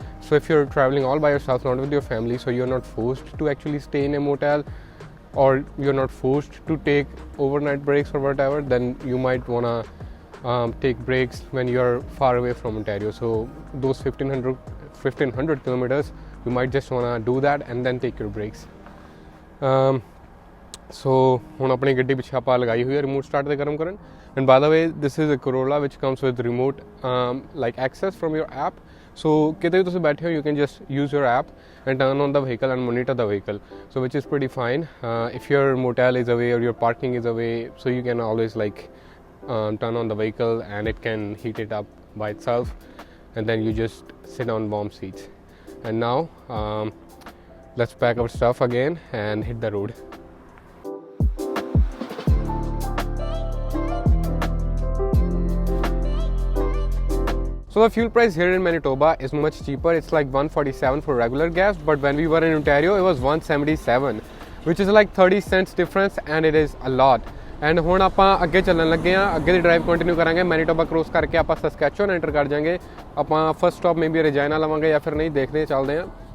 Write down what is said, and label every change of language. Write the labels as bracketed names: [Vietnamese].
[English] So if you're traveling all by yourself, not with your family, so you're not forced to actually stay in a motel, or you're not forced to take overnight breaks or whatever, then you might wanna take breaks when you're far away from Ontario. So those 1500 kilometers, you might just wanna do that and then take your breaks. So [Punjabi] ਹੁਣ ਆਪਣੀ ਗੱਡੀ ਪਿੱਛੇ ਆਪਾਂ ਲਗਾਈ ਹੋਈ ਹੈ remote start ਤੇ ਗਰਮ ਕਰਨ। [English] And by the way this is a Corolla which comes with remote like access from your app. So [Punjabi] ਕਿਤੇ ਵੀ ਤੁਸੀਂ ਬੈਠੇ ਹੋ, [English] You can just use your app and turn on the vehicle and monitor the vehicle, so which is pretty fine. If your motel is away or your parking is away, so you can always like turn on the vehicle and it can heat it up by itself, and then you just sit on warm seats. And now let's pack our stuff again and hit the road. So the fuel price here in Manitoba is much cheaper. It's like $1.47 for regular gas, but when we were in Ontario it was $1.77, which is like 30 cents difference, and it is a lot. [Punjabi] And ਹੁਣ ਆਪਾਂ ਅੱਗੇ ਚੱਲਣ ਲੱਗੇ ਹਾਂ, ਅੱਗੇ ਦੀ drive continue ਕਰਾਂਗੇ। Manitoba cross ਕਰਕੇ ਆਪਾਂ ਸਸਕੈਚੁਅਨ ਐਂਟਰ ਕਰ ਜਾਵਾਂਗੇ। ਆਪਾਂ ਫਸਟ ਸਟਾਪ ਮੇਬੀ ਰਜਾਇਨਾ ਲਵਾਂਗੇ ਜਾਂ ਫਿਰ ਨਹੀਂ, ਦੇਖਦੇ ਚੱਲਦੇ ਹਾਂ।